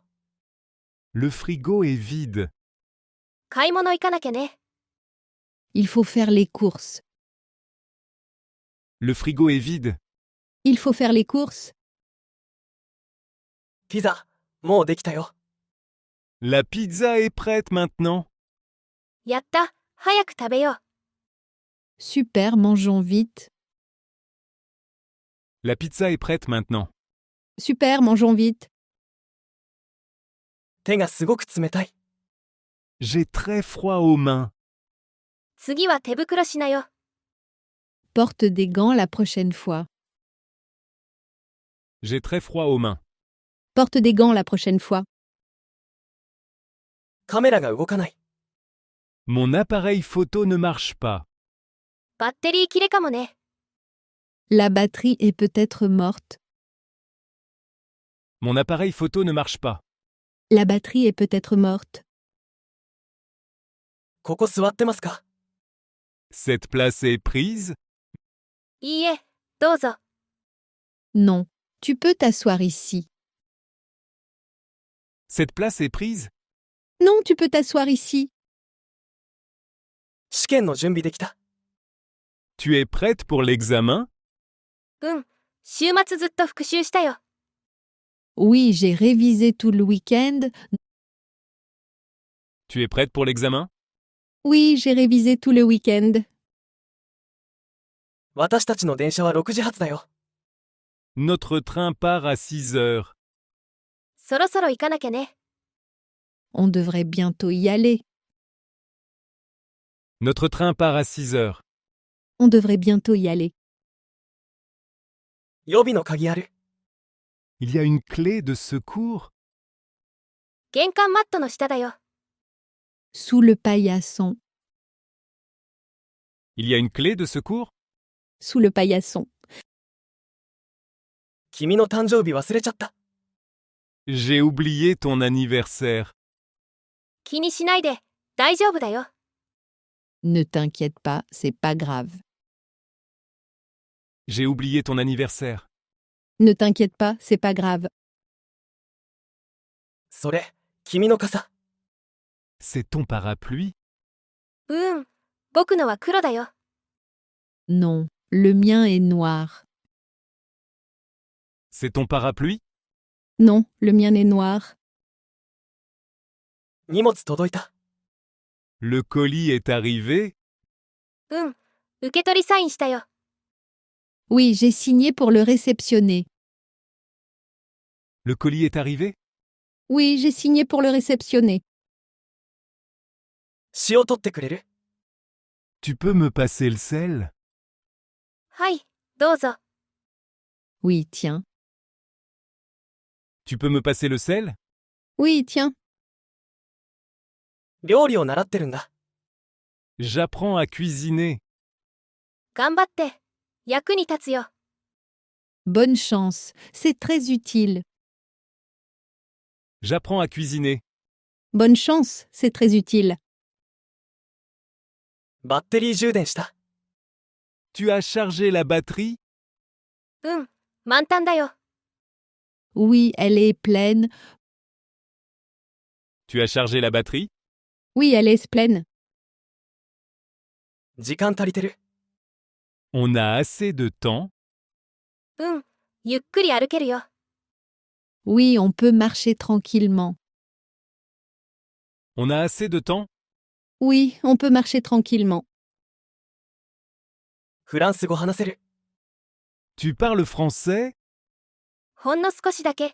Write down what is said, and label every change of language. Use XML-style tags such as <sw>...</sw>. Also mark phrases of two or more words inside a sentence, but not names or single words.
<fr>Le frigo est vide.</fr> <ja>買い物行かなきゃね。</ja> <fr>Il faut faire les courses. Le frigo est vide. Il faut faire les courses.</fr> <ja>ピザ、もうできたよ。</ja> <fr>La pizza est prête maintenant.</fr> <ja>やった。早く食べよう。</ja> <fr>Super, mangeons vite. La pizza est prête maintenant. Super, mangeons vite.</fr> <ja>手がすごく冷たい。</ja> <fr>J'ai très froid aux mains.</fr> <ja>次は手袋しなよ。</ja> <fr>Porte des gants la prochaine fois. J'ai très froid aux mains. Porte des gants la prochaine fois.</fr> <ja>カメラが動かない。</ja> <fr>Mon appareil photo ne marche pas.</fr> <ja>バッテリー切れかもね。</ja> <fr>La batterie est peut-être morte. Mon appareil photo ne marche pas. La batterie est peut-être morte.</fr> <ja>ここ座ってますか？</ja> <fr>Cette place est prise?</fr> <ja>いいえ、どうぞ。</ja> <fr>Non. Tu peux t'asseoir ici. Cette place est prise? Non, tu peux t'asseoir ici.</fr> <ja>試験の準備できた。</ja> <fr>Tu es prête pour l'examen?</fr> <ja>うん、週末ずっと復習したよ。</ja> <fr>Oui, j'ai révisé tout le week-end. Tu es prête pour l'examen? Oui, j'ai révisé tout le week-end.</fr> <ja>私たちの電車は6時発だよ。</ja> <fr>Notre train part à 6 heures.</fr> <ja>そろそろ行かなきゃね。</ja> <fr>On devrait bientôt y aller. Notre train part à 6 heures. On devrait bientôt y aller.</fr> <ja>予備の鍵ある？</ja> <fr>Il y a une clé de secours?</fr> <ja>玄関マットの下だよ。</ja> <fr>Sous le paillasson. Il y a une clé de secours? Sous le paillasson.</fr> <ja>君の誕生日忘れちゃった。</ja> <fr>J'ai oublié ton anniversaire.</fr> <ja>気にしないで、大丈夫だよ。</ja> <fr>Ne t'inquiète pas, c'est pas grave. J'ai oublié ton anniversaire. Ne t'inquiète pas, c'est pas grave.</fr> <ja>それ、 君の傘。</ja> <fr>C'est ton parapluie?</fr> <ja>僕のは黒だよ。</ja> <fr>Non, le mien est noir. C'est ton parapluie? Non, le mien est noir.</fr> <ja>荷物届いた。</ja> <fr>Le colis est arrivé?</fr> <ja>受け取りサインしたよ。</ja> <fr>Oui, j'ai signé pour le réceptionner. Le colis est arrivé? Oui, j'ai signé pour le réceptionner.</fr> <ja>塩取ってくれる？</ja> <fr>Tu peux me passer le sel?</fr> <ja>はい、どうぞ。</ja> <fr>Oui, tiens. Tu peux me passer le sel? Oui, tiens.</fr> <ja>料理を習ってるんだ。</ja> <fr>J'apprends à cuisiner.</fr> <ja>頑張って。役に立つよ。</ja> <fr>Bonne chance, c'est très utile. J'apprends à cuisiner. Bonne chance, c'est très utile.</fr> <ja>バッテリー充電した。</ja> <fr>Tu as chargé la batterie?</fr> <ja>満タンだよ。</ja> <fr>Oui, elle est pleine. Tu as chargé la batterie? Oui, elle est pleine.</fr> <ja>時間足りてる？</ja> <fr>On a assez de temps?</fr> <ja>ゆっくり歩けるよ。</ja> <fr>Oui, on peut marcher tranquillement. On a assez de temps? Oui, on peut marcher tranquillement.</fr> <ja>フランス語話せる？</ja> <fr>Tu parles français?</fr> <ja>ほんの少しだけ。</ja>